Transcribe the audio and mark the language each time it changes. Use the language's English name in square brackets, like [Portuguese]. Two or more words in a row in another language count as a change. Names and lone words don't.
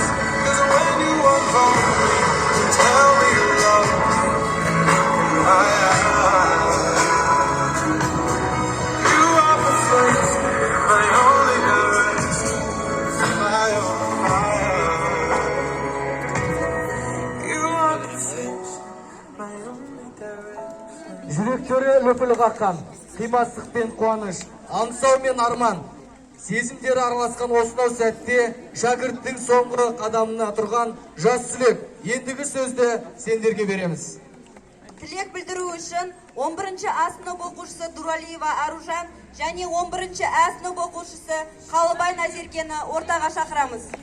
[English] 'Cause when you unfold me and tell me you love me, and look in my eyes, you are the face, my only direction. Fire on fire. You are the face, my only direction. [Kazakh] Жүректері лүпіл қаққан, қимастық пен қуаныш, аңсау мен арман, сезімдері араласқан осынау сәтте шәкірттің соңғы қадамына тұрған жас түлек. Ендігі сөзді сендерге береміз. Тілек білдіру үшін 11-ші А сынып оқушысы Дуралиева Аружан және 11-ші А сынып оқушысы Қалыбай Назеркені ортаға шақырамыз.